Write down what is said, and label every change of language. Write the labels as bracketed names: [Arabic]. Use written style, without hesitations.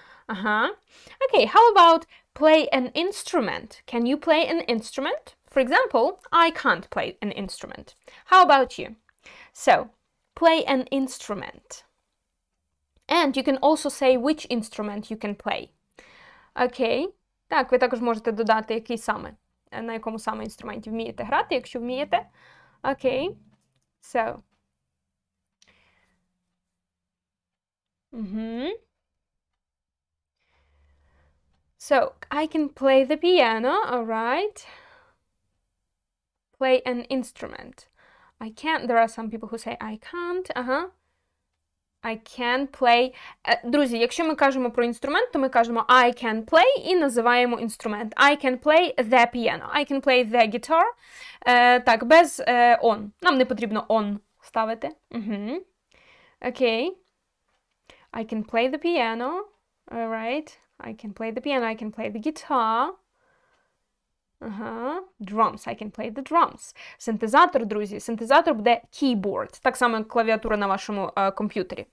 [English] Okay, how about play an instrument? Can you play an instrument? For example, I can't play an instrument. How about you? So, play an instrument. And you can also say which instrument you can play. Okay. [Ukrainian] Так, ви також можете додати, який саме, на якому саме інструменті вмієте грати, якщо вмієте. [English] Okay. So. So, I can play the piano, all right. Play an instrument. I can't. There are some people who say I can't. I can play. [Ukrainian] Друзі, якщо ми кажемо про інструмент, то ми кажемо [English] I can play [Ukrainian] і називаємо інструмент. [English] I can play the piano. I can play the guitar. [Ukrainian] Так, без [English] on. [Ukrainian] Нам не потрібно on ставити. [English] Okay. I can play the piano. All right. I can play the piano. I can play the guitar. Drums. I can play the drums. [Ukrainian] Синтезатор, друзі. Синтезатор буде keyboard. Так само, як клавіатура на вашому комп'ютері.